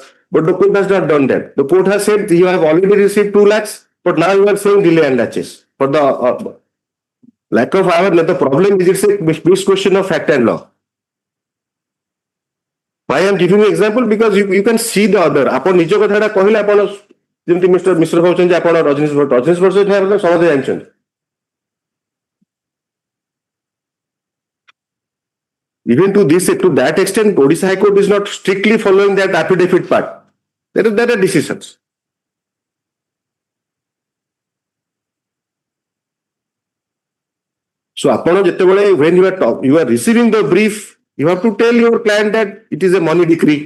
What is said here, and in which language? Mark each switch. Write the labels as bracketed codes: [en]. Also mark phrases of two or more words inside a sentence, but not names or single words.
[en] But the court has not done that. The court has said you have already received 2 lakhs, but now you are saying delay and laches. For the lack of awareness, the problem is it's a mixed question of fact and law. Why I am giving you example? Because you can see the other. [or] ଆପଣ ନିଜ କଥାଟା କହିଲେ ଆପଣ ଯେମିତି ମିଷ୍ଟର ମିଶ୍ର କହୁଛନ୍ତି ଆପଣ ରଜନୀଶ ବର୍ଷ ସମସ୍ତେ ଜାଣିଛନ୍ତି. [en] Even to that extent, Odisha High Court is not strictly following that affidavit part. There are decisions. So, when you are receiving the brief, you have to tell your client that it is a money decree.